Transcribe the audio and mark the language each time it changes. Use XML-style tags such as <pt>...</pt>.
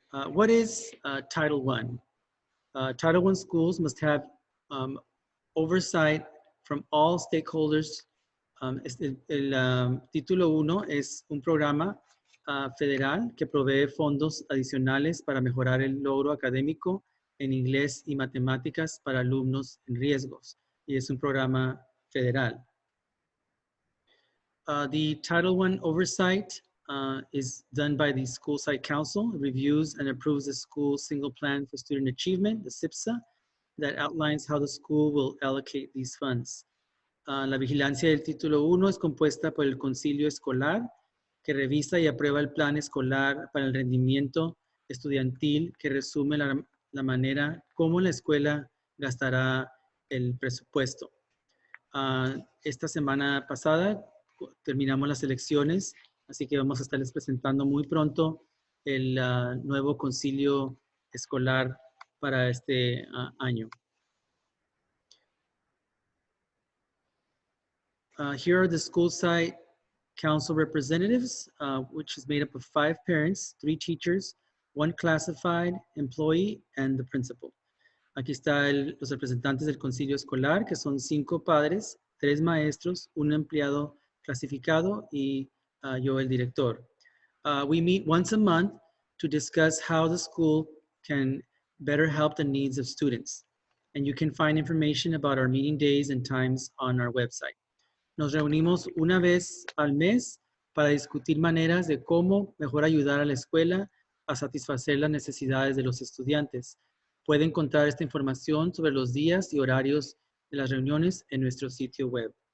<en>What is Title I? Title I schools must have oversight from all stakeholders.</en> <es>El título 1 es un programa federal que provee fondos adicionales para mejorar el logro académico en inglés y matemáticas para alumnos en riesgos. Y es un programa federal.</es> <en>The Title I oversight is done by the School Site Council. It reviews and approves the school's single plan for student achievement, the SIPSA, that outlines how the school will allocate these funds.</en> <es>La vigilancia del título 1 es compuesta por el concilio escolar, que revisa y aprueba el plan escolar para el rendimiento estudiantil, que resume la manera como la escuela gastará el presupuesto. Esta semana pasada terminamos las elecciones, así que vamos a estarles presentando muy pronto el nuevo concilio escolar para este año.</es> <en>Here are the school site council representatives, which is made up of 5 parents, 3 teachers, 1 classified employee, and the principal.</en> <es>Aquí están los representantes del concilio escolar, que son 5 padres, 3 maestros, un empleado clasificado y yo el director.</es> <en>We meet once a month to discuss how the school can better help the needs of students. And you can find information about our meeting days and times on our website.</en> <es>Nos reunimos una vez al mes para discutir maneras de cómo mejor ayudar a la escuela a satisfacer las necesidades de los estudiantes. Puede encontrar esta información sobre los días y horarios de las reuniones en nuestro sitio web.</es>